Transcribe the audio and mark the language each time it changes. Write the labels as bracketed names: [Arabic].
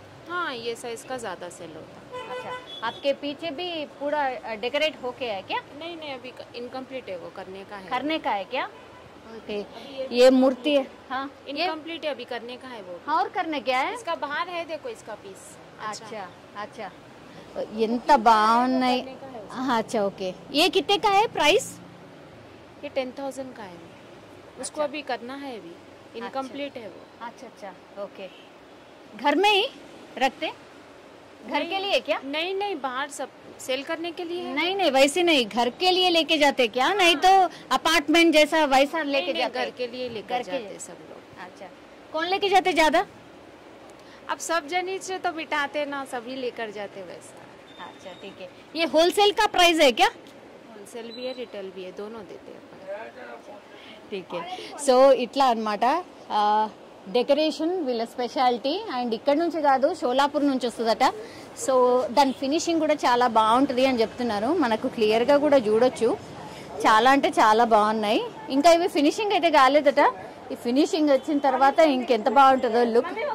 [Hindi] हाँ, ये साइज का ज्यादा सेल होता है। अच्छा, आपके पीछे भी पूरा डेकोरेट होके है क्या? नहीं नहीं, अभी इनकम्प्लीट है, वो करने का है। करने का है क्या? ओके। ये मूर्ति है, हाँ इनकम्प्लीट है, अभी करने का है वो। हाँ, और करने क्या है? इसका बाहर है, देखो इसका पीस। अच्छा अच्छा, [Telugu] ఎంత బాగున్నాయి। [Hindi] अच्छा ओके। ये कितने का है प्राइस? ये 10,000 का है। उसको अभी करना है, अभी इनकम्प्लीट है वो। अच्छा अच्छा ओके। घर में ही रखते? घर के लिए क्या? नहीं नहीं, बाहर सब सेल करने के लिए है। नहीं नहीं, वैसे नहीं, घर के लिए लेके जाते क्या? नहीं तो अपार्टमेंट जैसा वैसा लेके जाते? घर के लिए लेकर जाते सब लोग। अच्छा, कौन लेके जाते ज्यादा? अब सब जनी से तो बिठाते ना, सभी लेकर जाते वैसा। अच्छा ठीक है। ये होलसेल का प्राइस है क्या? होलसेल भी है, रिटेल भी है, दोनों देते हैं। ठीक है। [Telugu] సో ఇట్లా అన్నమాట డెకరేషన్ వీళ్ళ స్పెషాలిటీ. అండ్ ఇక్కడ నుంచి కాదు, షోలాపూర్ నుంచి వస్తుందట. సో దాని ఫినిషింగ్ కూడా చాలా బాగుంటుంది అని చెప్తున్నారు. మనకు క్లియర్గా కూడా చూడొచ్చు. చాలా అంటే చాలా బాగున్నాయి. ఇంకా ఇవి ఫినిషింగ్ అయితే కాలేదట. ఈ ఫినిషింగ్ వచ్చిన తర్వాత ఇంకెంత బాగుంటుందో లుక్.